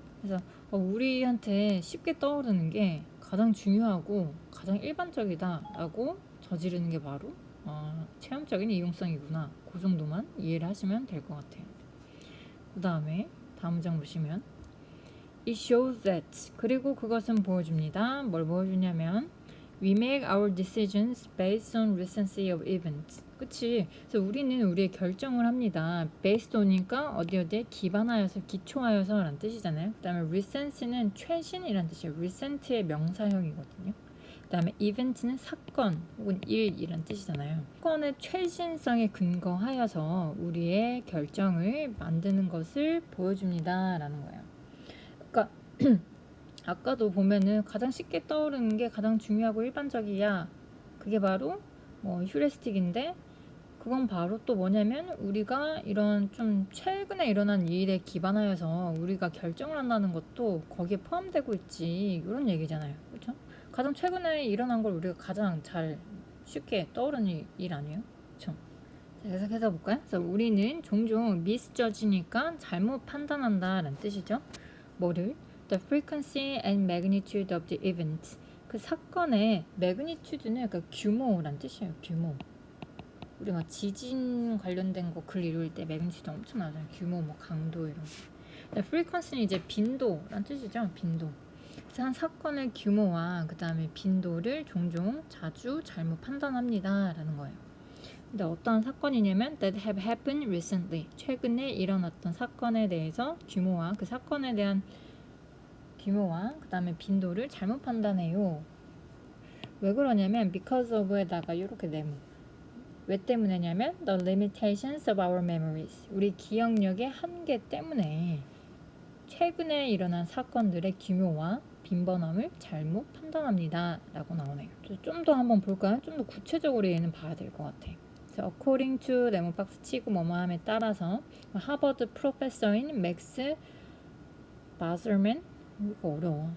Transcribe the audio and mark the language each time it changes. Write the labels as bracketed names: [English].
[Korean] 그래서 우리한테 쉽게 떠오르는 게 가장 중요하고 가장 일반적이다라고 저지르는 게 바로 체험적인 이용성이구나. 그 정도만 이해를 하시면 될 것 같아요. 그 다음에 다음 문장 보시면 [English] It shows that, [Korean] 그리고 그것은 보여줍니다. [English] 뭘 보여주냐면 We make our decisions based on recency of events. [Korean] 그치? 그래서 우리는 우리의 결정을 합니다. [English] based on [Korean] 이니까 어디에 기반하여서, 기초하여서 라는 뜻이잖아요. 그 다음에 recency는 최신이란 뜻이에요. recent의 명사형이거든요. 그 다음에 event는 사건 혹은 일 이란 뜻이잖아요. 사건의 최신성에 근거하여서 우리의 결정을 만드는 것을 보여줍니다 라는 거예요. 그러니까 아까도 보면은 가장 쉽게 떠오르는 게 가장 중요하고 일반적이야. 그게 바로 휴리스틱인데 그건 바로 또 뭐냐면 우리가 이런 좀 최근에 일어난 일에 기반하여서 우리가 결정을 한다는 것도 거기에 포함되고 있지 이런 얘기잖아요. 그렇죠? 가장 최근에 일어난 걸 우리가 가장 잘 쉽게 떠오르는 일 아니에요? 그렇죠? 자, 계속해서 볼까요? 그래서 우리는 종종 미스저지니까 잘못 판단한다 라는 뜻이죠. 뭐를? [English] The frequency and magnitude of the event. [Korean] 그 사건의 magnitude는 그러니까 규모란 뜻이에요. 규모. 우리가 지진 관련된 거 글 이룰 때 매그니튜드 엄청 나잖아요. 규모, 강도 이런 거. frequency는 이제 빈도란 뜻이죠. 빈도. 그래서 한 사건의 규모와 그 다음에 빈도를 종종 자주 잘못 판단합니다 라는 거예요. 근데 어떤 사건이냐면 [English] that have happened recently. [Korean] 최근에 일어났던 사건에 대해서 규모와 그 사건에 대한 규모와 그 다음에 빈도를 잘못 판단해요. 왜 그러냐면 because of에다가 이렇게 네모. 왜 때문에냐면 [English] the limitations of our memories. [Korean] 우리 기억력의 한계 때문에 최근에 일어난 사건들의 규모와 빈번함을 잘못 판단합니다 라고 나오네요. 좀 더 한번 볼까요? 좀 더 구체적으로 얘는 봐야 될 것 같아. [English] according to [Korean] 네모박스 치고 뭐뭐함에 따라서 하버드 프로페서인 맥스 바설맨 이거 어려워.